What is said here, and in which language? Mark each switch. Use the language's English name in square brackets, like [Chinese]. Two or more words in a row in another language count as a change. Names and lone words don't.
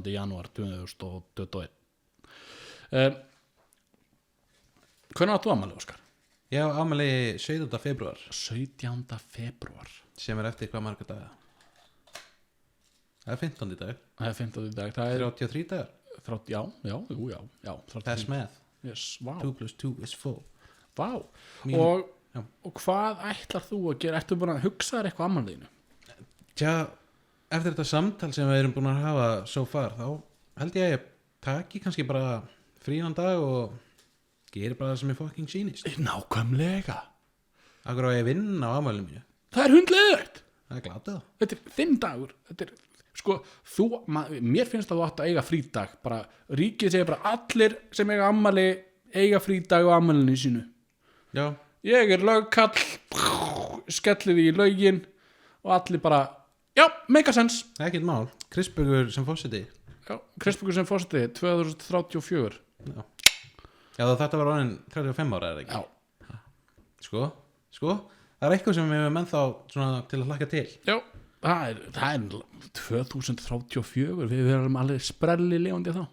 [Icelandic] janúar 2021 hvernig áttu afmæli, Óskar? Ég á afmæli 17. febrúar 17. febrúar sem er eftir hvað marga daga Það er 15. dag það er 15. dag það er 33 dagar já [English] That's math yes, wow. 2 + 2 is 4 Wow. [Icelandic] Já. Og hvað ætlar þú að gera? Ertu búin að hugsa þér eitthvað afmæliðinu? Tja, eftir þetta samtal sem við erum búin að hafa [English] so far [Icelandic] þá held ég að ég taki kannski bara frían dag og geri bara það sem ég fucking sýnist Nákvæmlega Akkur á ég að vinna á afmælinu mínu Það er hundleiðilegt Það er glatað Þetta er þinn dagur Þetta er, sko, mér finnst að þú átt að eiga frídag bara, ríkið segir bara allir sem eiga afmæli eiga frídag á afmælinu sínu Já, ég lögkall, skellið í lögin og allir bara, já, [English] make a sense. [Icelandic] ekkert mál. Kristbergur sem fórseti. Já, Kristbergur sem fórseti 2034. Já, þetta var orðin 35 ára, er það ekki? Já, Sko, það er eitthvað sem við hefum ennþá svona til að hlakka til. já, það er 2034, við verðum alveg sprelli lifandi þá.